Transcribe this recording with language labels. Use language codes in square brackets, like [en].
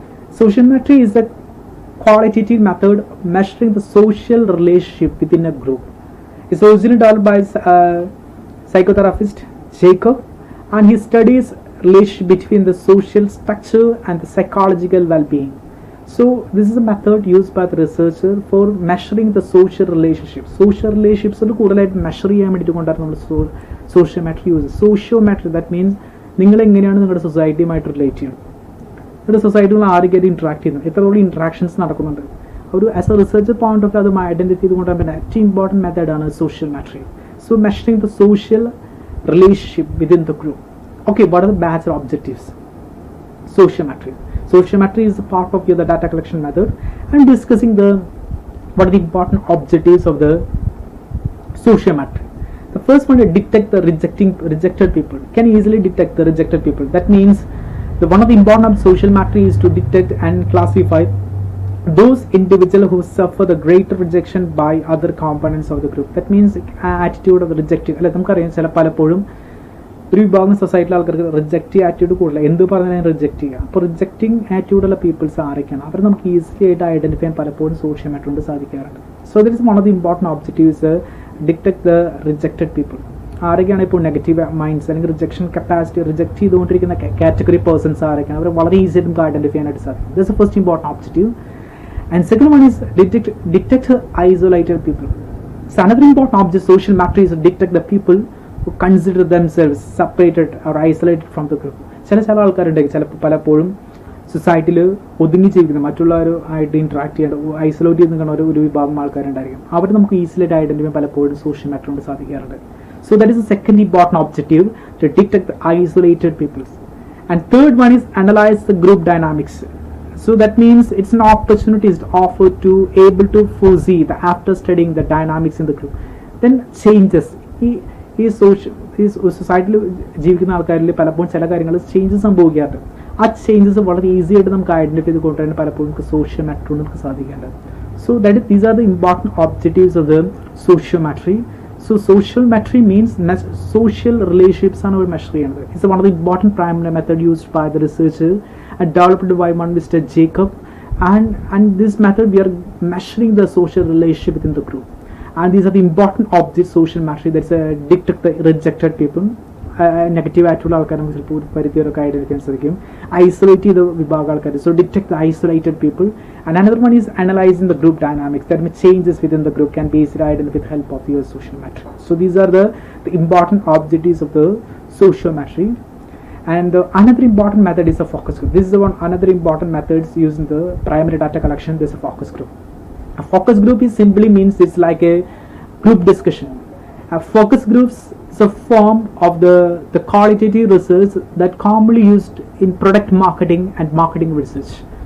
[en] Sociometry is a qualitative method of measuring the social relationship within a group. It's originally developed by psychotherapist Jacob, and he studies relationship between the social structure and the psychological well-being. So this is a method used by the researcher for measuring the social relationships. Social relationships are [ml] കൂടുതലായിട്ട് measure ചെയ്യാൻ വേണ്ടിയിട്ട് കൊണ്ടാണ് നമ്മൾ sociometry use. Sociometry [en] that means [ml] നിങ്ങൾ എങ്ങനെയാണ് നിങ്ങളുടെ സൊസൈറ്റിയുമായിട്ട് relate ചെയ്യുന്നത്, നിങ്ങളുടെ സൊസൈറ്റികൾ ആരൊക്കെയായിട്ട് ഇൻട്രാക്ട് ചെയ്യുന്നു, എത്രത്തോളം ഇൻട്രാക്ഷൻസ് നടക്കുന്നുണ്ട്. ഒരു [en] as a researcher point of view [ml] അത് ഐഡന്റിഫൈ ചെയ്തുകൊണ്ടാണ് ഏറ്റവും ഇമ്പോർട്ടൻറ്റ് മെത്തേഡാണ് sociometry. [en] So measuring the social relationship within the group. Okay, what are the bachelor objectives? Sociometry. Sociometry is a part of the data collection method, and discussing what are the important objectives of the sociometry. The first one is detect the rejected people. Can easily detect the rejected people. That means one of the important of social metry is to detect and classify those individuals who suffer the greater rejection by other components of the group. That means attitude of the rejecting. [ml] നമുക്കറിയാം ചില പലപ്പോഴും ഒരു വിഭാഗം സൊസൈറ്റിയിലെ ആൾക്കാർക്ക് റിജക്റ്റീവ് attitude കൂടുതൽ, എന്ത് പറഞ്ഞാലും reject ചെയ്യുക. അപ്പോൾ റിജക്റ്റിംഗ് ആറ്റിറ്റ്യൂഡുള്ള പീപ്പിൾസ് ആരൊക്കെയാണ് അവർ നമുക്ക് ഈസിലി ആയിട്ട് ഐഡന്റിഫൈ ചെയ്യാൻ പലപ്പോഴും സോഷ്യൽ മെട്രി കൊണ്ട് സാധിക്കാറുണ്ട്. [en] So this is one of the important objectives, detect the rejected people. [ml] ആരൊക്കെയാണ് ഇപ്പോൾ നെഗറ്റീവ് മൈൻഡ്സ് അല്ലെങ്കിൽ റിജക്ഷൻ കപ്പാസിറ്റി റിജക്ട് ചെയ്തുകൊണ്ടിരിക്കുന്ന കാറ്റഗറി പേഴ്സൺസ് ആരൊക്കെയാണ് അവർ വളരെ ഈസി ആയിട്ട് നമുക്ക് ഐഡന്റിഫൈ ചെയ്യാനായിട്ട് സാധിക്കും. [en] This is first important objective. And second one is detect isolated people. So another important object social metry is to detect the people who consider themselves separated or isolated from the group. [ml] ചില ആൾക്കാരുണ്ടെങ്കിൽ ചിലപ്പോൾ പലപ്പോഴും സൊസൈറ്റിയിൽ ഒതുങ്ങി ജീവിക്കുന്ന മറ്റുള്ളവരുമായിട്ട് interact ചെയ്യേണ്ട isolate ചെയ്ത് നിൽക്കുന്ന ഒരു വിഭാഗം ആൾക്കാരുണ്ടായിരിക്കും. അവർ നമുക്ക് ഈസിലി ഐഡന്റിഫൈ പലപ്പോഴും സോഷ്യൽ മെട്രി കൊണ്ട് സാധിക്കാറുണ്ട്. [en] So that is the second important objective, to detect the isolated peoples. And third one is analyze the group dynamics. So that means it's an opportunity is offered to able to foresee the after studying the dynamics in the group. Then changes. [ml] ഈ സൊസൈറ്റിയിൽ ജീവിക്കുന്ന ആൾക്കാരിൽ പലപ്പോഴും ചില കാര്യങ്ങൾ changes സംഭവിക്കാറുണ്ട്. ആ changes വളരെ ഈസി ആയിട്ട് നമുക്ക് ഐഡന്റിഫൈ ചെയ്ത് കൊണ്ടുവരാൻ പലപ്പോഴും നമുക്ക് സോഷ്യൽ മെട്രി കൊണ്ട് നമുക്ക് സാധിക്കേണ്ടത്. [en] So that is, these are the important objectives of the sociometry. So social metry means social relationships [ml] ആണ് അവർ മെഷർ ചെയ്യുന്നത്. [en] It's one of the important primary method used by the researcher and developed by one Mr. Jacob, and this method we are measuring the social relationship within the group, and these are the important objects social metry. That's detect the rejected people, [ml] negative ആയിട്ടുള്ള ആൾക്കാരെ നമുക്ക് ചിലപ്പോൾ ഒരു പരിധി വരെ ഐഡന്റിഫിക്കാൻ സാധിക്കും. Isolate ചെയ്ത വിഭാഗം ആൾക്കാർ, [en] So detect the isolated people. And another one is analysing the group dynamics. That means changes within the group can be easily identify with help of your social metry. So these are the important objectives of the sociometry. And another important method is a focus group. This is another important methods used in the primary data collection. This is a focus group. A focus group is simply means it's like a group discussion. A focus groups is a form of the qualitative research that commonly used in product marketing and marketing research.